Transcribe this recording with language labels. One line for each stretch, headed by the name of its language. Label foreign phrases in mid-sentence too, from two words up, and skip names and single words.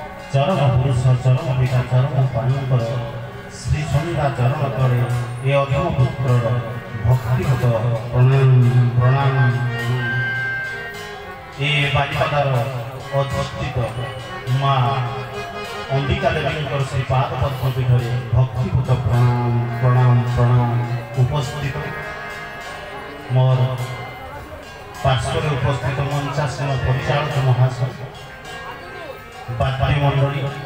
Odia: ଚରମ ପୁରୁଷ ଚରମ ପିତା ଚରମ ପାଣୀକର ଶ୍ରୀ ସନ୍ଧ୍ୟା ଚରଣ ତଳେ ଏ ଅଧମ ପୁତ୍ର ଭକ୍ତିଗତ ପ୍ରଣାମ ପ୍ରଣାମ ଏ ବାଳିପଦାର ଅଧସ୍ଥିତ ମାଁ ଅମ୍ବିକା ଦେବୀ ଶ୍ରୀପାଦ ପଦ୍ମପୀଠ ଭକ୍ତିଗତ ପ୍ରଣାମ ପ୍ରଣାମ ପ୍ରଣାମ ଉପସ୍ଥିତ ମୋର ପାର୍ଶ୍ୱ ଉପସ୍ଥିତ ମଞ୍ଚାସନ ପରିଚାଳକ ମହାଶୟ ବାଦ୍ୟମଣ୍ଡଳୀ